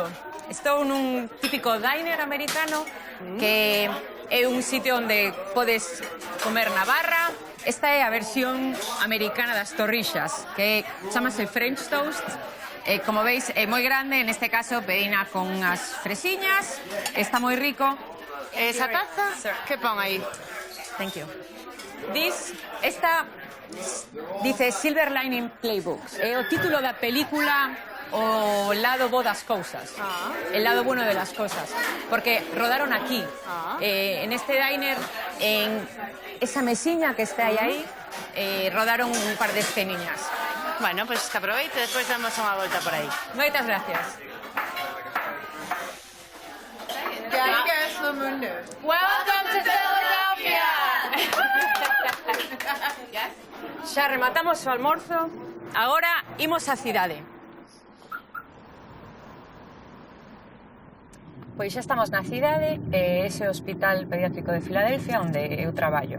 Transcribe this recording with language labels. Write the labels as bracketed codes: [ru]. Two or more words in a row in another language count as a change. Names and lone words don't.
[gl] Estou nun típico diner americano que é un sitio onde podes comer na barra. Esta é a versión americana das torrixas, que chamase [en] French Toast. [gl] Como veis, é moi grande, neste caso pedina con unhas fresiñas. Está moi rico. Esa taza? Que pon aí? [en] Thank you. [gl] Esta dice Silver Lining Playbooks. É o título da película O lado bo das cousas. [es] El lado bueno de las cosas. [gl] Porque rodaron aquí. En este diner, en esa mesiña que está aí, rodaron un par de esceniñas. Bueno, pues que aproveite, despois damos unha volta por aí. Moitas gracias. [en] Welcome to Philadelphia! [gl] Xa rematamos o almorzo. Agora imos á cidade. Pois xa estamos na cidade, ese Hospital Pediátrico de Filadelfia, onde eu traballo.